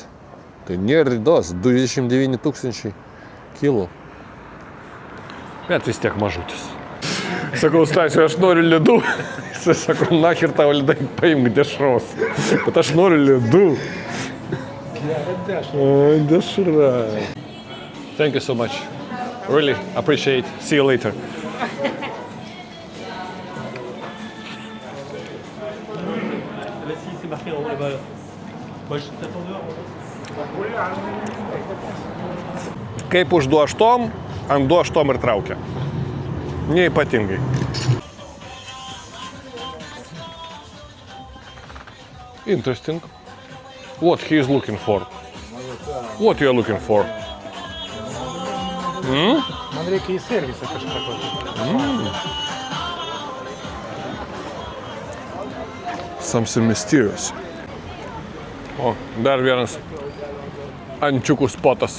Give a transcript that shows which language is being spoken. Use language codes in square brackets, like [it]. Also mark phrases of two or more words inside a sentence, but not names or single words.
[lt] Tai nėra ridos, 29 000 kilų. Bet vis tiek mažutis. Sakau, Stasiu, aš noriu ledų. Jisai sako, nahir tau ledai, paimk dešros. Bet aš noriu ledų. Dešra. [en] Thank you so much. Really appreciate. See you later. [lt] Kaip už 2,8, ant 2,8 ir traukia. Neypatingai. [en] Interesting. What he is looking for? What you are looking for? [lt] Man reikia į servisą kažką tokio. [en] Something mysterious. [lt] O, dar vienas ančiukų spotas.